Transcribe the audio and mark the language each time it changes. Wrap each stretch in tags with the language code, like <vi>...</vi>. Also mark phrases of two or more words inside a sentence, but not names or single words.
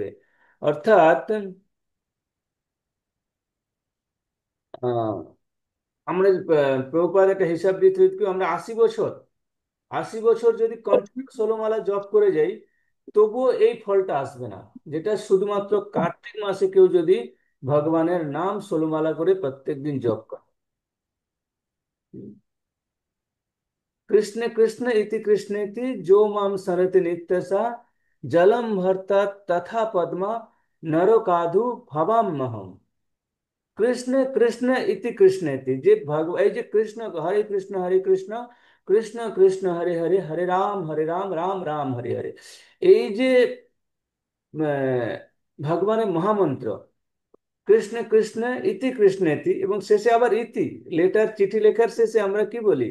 <bn>অর্থাৎ আহ, আমরা প্রভুপাদ একটা হিসাব দিতে দিতে আমরা 80 বছর, 80 বছর যদি কন্টিনিউ 16 মালা জপ করে যাই, তবুও এই ফলটা আসবে না, যেটা শুধুমাত্র কার্তিক মাসে কেউ যদি ভগবানের নাম 16 মালা করে প্রত্যেকদিন জপ করে।</bn> <sa>कृष्ण कृष्ण इति कृष्णेति जो माम सरति नित्यसा जलम भरता तथा पद्मा नरो काधु भवाम्यहम्। कृष्ण कृष्ण इति कृष्णेति</sa> <bn>যে এই যে কৃষ্ণ, হরে কৃষ্ণ কৃষ্ণ কৃষ্ণ হরে হরে, হরে রাম রাম রাম হরে হরে, এই যে ভগবানের মহামন্ত্র</bn> <sa>কৃষ্ণ কৃষ্ণ ইতি কৃষ্ণেতি,</sa> <bn>এবং শেষে আবার ইতি, লেটার চিঠি লেখার শেষে আমরা কি বলি?</bn>